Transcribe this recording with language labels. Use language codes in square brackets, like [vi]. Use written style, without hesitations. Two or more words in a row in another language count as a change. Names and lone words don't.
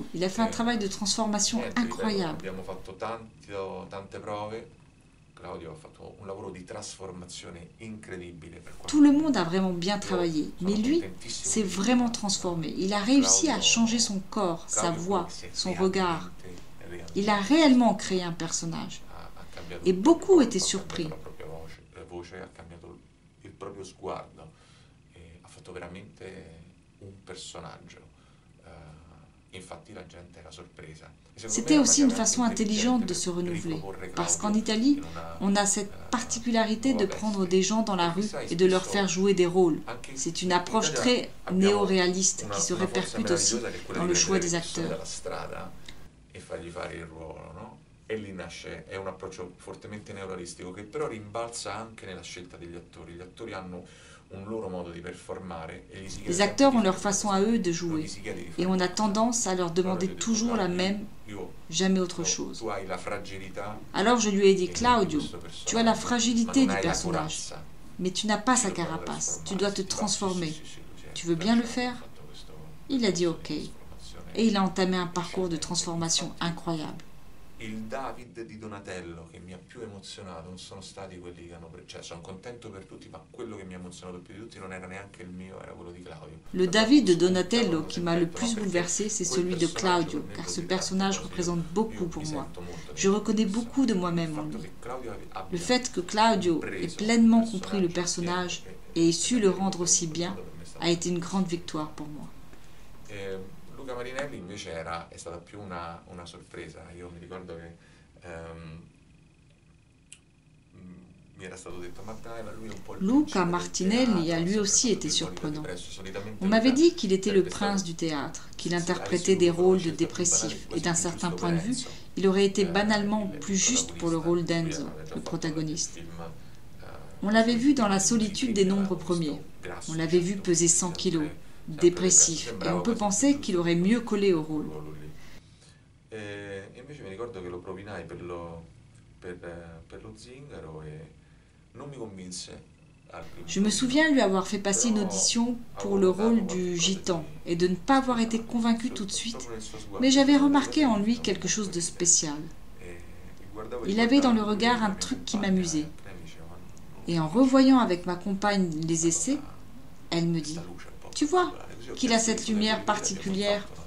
[fr] Il a fait un travail de transformation incroyable. Tout le monde a vraiment bien travaillé, mais lui s'est vraiment transformé. Il a réussi à changer son corps, sa voix, son regard. Il a réellement créé un personnage. Et beaucoup étaient surpris. [it] proprio sguardo, ha fatto veramente un personaggio. Infatti la gente era sorpresa. [fr] C'était aussi une façon intelligente de se renouveler, parce qu'en Italie, on a cette particularité de prendre des gens dans la rue et de leur faire jouer des rôles. C'est une approche très néo-réaliste qui se répercute aussi dans le choix des acteurs. [it] E lì nasce, è un approccio fortemente neorealistico che però rimbalza anche nella scelta degli attori. Gli attori hanno un loro modo di performare e gli si chiede. [fr] Les acteurs ont leur façon à eux de jouer et on a tendance à leur demander toujours la même, jamais autre chose. Alors je lui ai dit, Claudio, tu as la fragilité du personnage, mais tu n'as pas sa carapace, tu dois te transformer. Tu veux bien le faire? Il a dit ok. Et il a entamé un parcours de transformation incroyable. [it] Il David di Donatello che mi ha più emozionato non sono stati quelli che hanno cioè sono contento per tutti, ma quello che mi ha emozionato più di tutti non era neanche il mio, era quello di Claudio. [fr] Le David de Donatello qui m'a le plus bouleversé, c'est celui de Claudio, car ce personnage représente beaucoup pour moi. Je reconnais beaucoup de moi-même en lui. Le fait que Claudio ait pleinement compris le personnage et ait su le rendre aussi bien a été une grande victoire pour moi. [it] Luca Marinelli invece è stata più una sorpresa. Io mi ricordo che mi era stato detto lui è un po' il [fr] Luca Martinelli a lui aussi été surprenant. On m'avait dit qu'il était le prince du théâtre, qu'il interprétait des rôles de dépressifs et d'un certain point de vue, il aurait été banalement plus juste pour le rôle d'Enzo, le protagoniste. On l'avait vu dans La solitude des nombres premiers. On l'avait vu peser 100 kilos. Dépressif, et on peut penser qu'il aurait mieux collé au rôle. [it] Invece mi ricordo che lo provinai per lo Zingaro e non mi convinse. [fr] Je me souviens lui avoir fait passer une audition pour le rôle du gitan et de ne pas avoir été convaincu tout de suite, mais j'avais remarqué en lui quelque chose de spécial. Il avait dans le regard un truc qui m'amusait. Et en revoyant avec ma compagne les essais, elle me dit: tu vois qu'il a cette lumière particulière.